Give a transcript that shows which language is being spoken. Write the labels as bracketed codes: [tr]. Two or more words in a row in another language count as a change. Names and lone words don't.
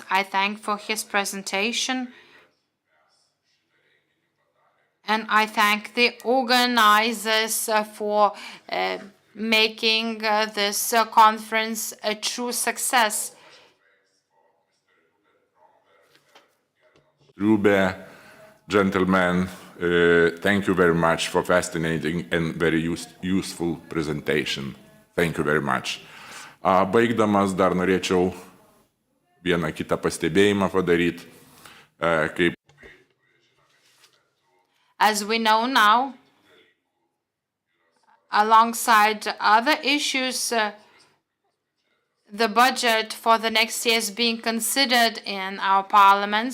[en] I thank for his presentation. And I thank the organizers for making this conference a true success. Rube, gentlemen, thank you very much for fascinating and very useful presentation. Thank you very much. [lt] Baigdamas dar norėčiau vieną kitą pastebėjimą padaryti. [en] As we know now, alongside other issues, the budget for the next year is being considered in our parliament.